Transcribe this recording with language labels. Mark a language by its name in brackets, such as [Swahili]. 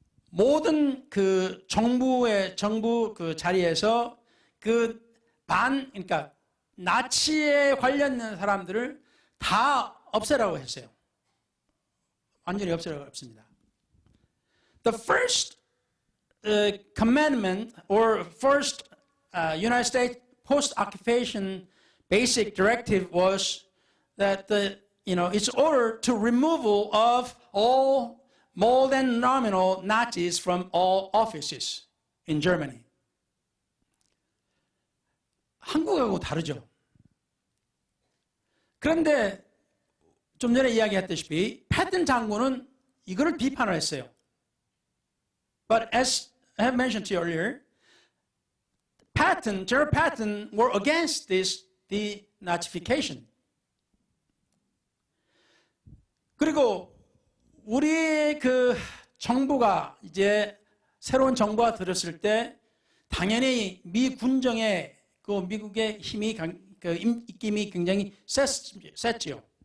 [Korean] 모든 그 정부 그 자리에서 그러니까 나치에 관련된 사람들을 다 없애라고 했어요. 완전히 없애라고 했습니다. [English] The first commandment or first United States post-occupation basic directive was that it's ordered to removal of all more than nominal Nazis from all offices in Germany. [Korean] 한국하고 다르죠. 그런데 좀 전에 이야기했다시피 패튼 장군은 이거를 비판을 했어요. [English] But as I have mentioned to you earlier, General Patton were against this denazification. [Korean] 그리고 우리 그 정부가 이제 새로운 정부가 들었을 때 당연히 미 군정의 그 미국의 힘이 입김이 굉장히 셌지요.